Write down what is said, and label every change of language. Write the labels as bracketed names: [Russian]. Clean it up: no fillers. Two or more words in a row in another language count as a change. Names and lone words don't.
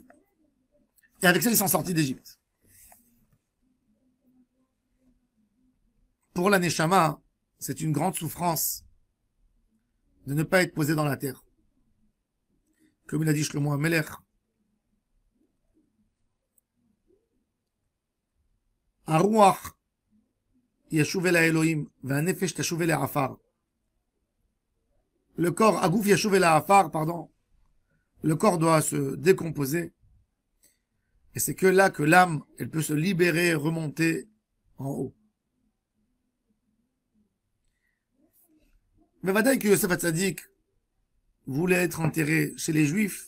[French] Et avec ça, ils sont sortis d'Égypte. Pour la Neshama, c'est une grande souffrance de ne pas être posé dans la terre. Comme il a dit Shlomo HaMelech, [Hebrew] הרוח תשוב אל אלוהים והנפש תשוב אל עפר. [French] Le corps, [Hebrew] הגוף ישוב אל עפר, [French] pardon. Le corps doit se décomposer. Et c'est que là que l'âme, elle peut se libérer, remonter en haut. Mais Vadaï que Yosef Hatzadik voulait être enterré chez les Juifs.